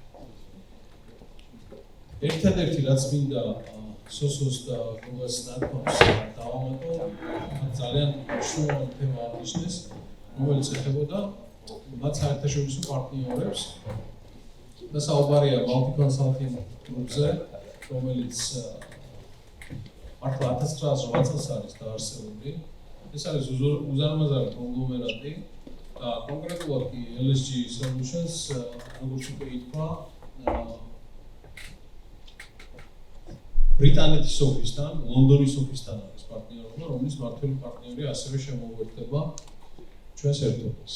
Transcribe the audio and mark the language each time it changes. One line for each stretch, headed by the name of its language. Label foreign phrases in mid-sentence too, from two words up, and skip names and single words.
Georgian: ერთადერთი რაც მინდა სოსოს და გლობალს ნათქვამს დავამატო, ძალიან მნიშვნელოვანი თემა აღნიშნეს, რომელიც ეხებოდა მათ საერთაშორისო პარტნიორებს და საუბარია multi consulting group-ზე, რომელიც მართლა 1908 წელს არის დაარსებული. ეს არის უზარმაზარი კონგლომერატი. Konkrētāk, LSG Solutions, როგორც უკვე ითქვა, ბრიტანეთის ოფისთან, ლონდონის ოფისთან არის პარტნიორობა, რომლის მმართველი პარტნიორი ასევე შემოუერთდება ჩვენს ერთობას.